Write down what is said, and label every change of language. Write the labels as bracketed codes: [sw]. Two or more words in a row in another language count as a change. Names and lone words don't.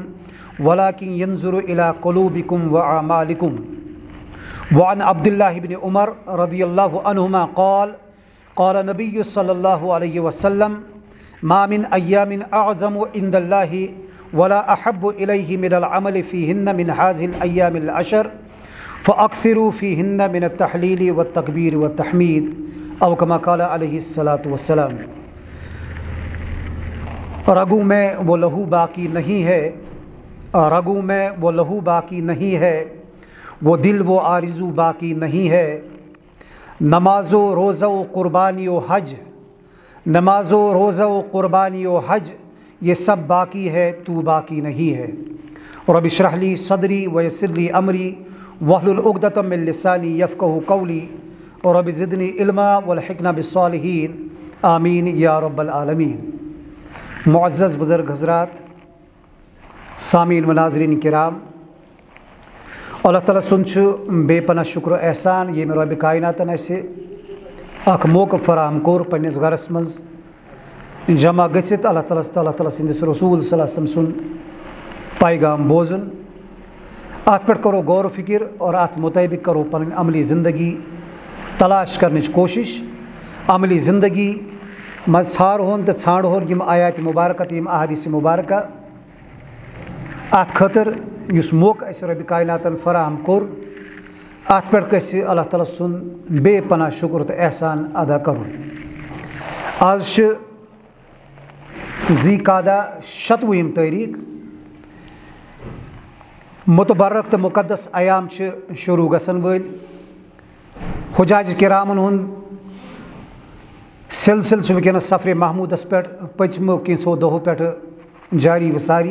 [ar] ولكن ينظر إلى قلوبكم وأعمالكم وعن عبد الله بن عمر رضي الله عنهما قال قال النبي صلى الله عليه وسلم ما من أيام أعظم عند الله ولا أحب إليه من العمل فيهن من هذه الأيام العشر فأكثروا فيهن من التحليل والتكبير والتحميد أو كما قال عليه الصلاة والسلام [ur] رگوں میں وہ لہو باقی نہیں ہے رگوں میں وہ لہو باقی نہیں ہے وہ دل و آرزو باقی نہیں ہے نماز و روزہ و قربانی و حج نماز و روزہ و قربانی و حج یہ سب باقی ہے تو باقی نہیں ہے [ar] رب اشرح لی صدری ویسر لی امری واحلل عقدۃ من لسانی یفقہوا قولی رب زدنی علما والحقنا بالصالحین آمین یا رب العالمین [ur] معزز بزرگ حضرات سامعین و ناظرین کرام [ks] اللہ تعالیٰ سن بے پناہ شکر و احسان یہ رب کائناتن اسے اخ موقع فراہم کور پنس گرس مز جمع گھت اللہ تعالیٰ سندس رسول [ar] صلی اللہ علیہ وسلم [ks] سند پیغام بوزن ات پہ کرو غور و فکر اور ات مطابق کرو پن عملی زندگی تلاش کرنچ کوشش عملی زندگی مز ژھار ہون تو ژھانڈ ہون یم آیات مبارکہ تو یم احادیث مبارکہ ات خاطر اس موقع اس رب کائناتن فراہم کور ات پہ گژھِ اللہ تعالیٰ سُن بے پناہ شکر تو احسان ادا کرُن. آز چھِ ذی قعدہ 27 تٲریٖخ. متبرک تو مقدس ایام چھِ شروع گژھن وٲلۍ. حجاج کرامن ہُنٛد سلسلہٕ چھُ وٕنکٮ۪نس سفرِ محموٗدس پٮ۪ٹھ پٔژمو کینٛژھو دۄہو پٮ۪ٹھٕ جاری وساری.